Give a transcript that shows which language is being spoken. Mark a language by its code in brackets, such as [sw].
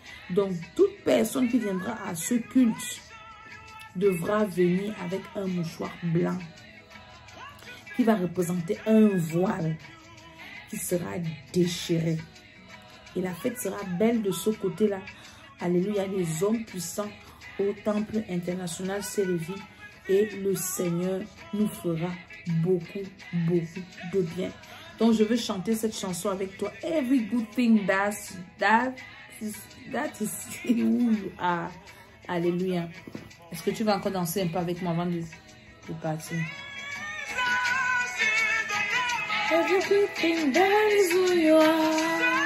[fr] Donc, toute personne qui viendra à ce culte devra venir avec un mouchoir blanc qui va représenter un voile qui sera déchiré. Et la fête sera belle de ce côté-là. Alléluia, les hommes puissants au Temple international Sélévi et le Seigneur nous fera beaucoup, beaucoup de bien. Donc, je veux chanter cette chanson avec toi. [en] Every good thing that is who you are. [fr] Alléluia. Est-ce que tu vas encore danser un peu avec moi avant de partir? [en] Every good thing that is who you are.